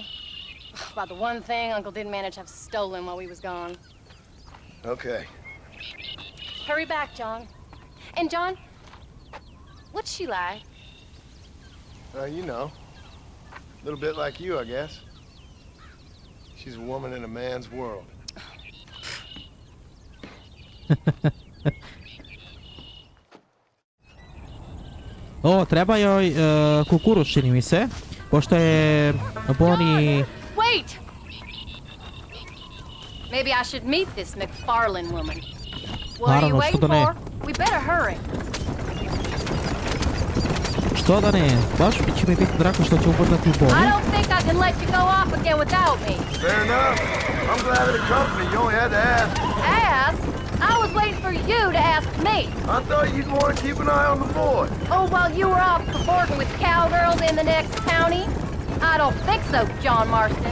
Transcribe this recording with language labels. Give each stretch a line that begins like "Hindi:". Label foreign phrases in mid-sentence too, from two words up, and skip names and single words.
English: About the one thing Uncle didn't manage to have stolen while we was gone. Okay. Hurry back, John. And John, what's she like? You know. A little bit like you, I guess. She's a woman in a man's world.
Croatian: O, treba joj kukuruz, čini mi se. Pošto je Bonnie...
English: Wait! Maybe I should meet this MacFarlane woman. What are you
Croatian: Naravno,
English: waiting
Croatian: što da ne.
English: for? We better hurry.
Croatian: Što da ne? Baš će mi biti drago što će upoznati
English: I
Croatian: Bonnie.
English: don't think I can let you go off again without me. Fair enough. I'm glad of the company. You only had to ask. Ask? I was waiting for you to ask me. I thought you'd want to keep an eye on the boy. Oh, while you were off cavorting with cowgirls in the next county? I don't think so, John Marston.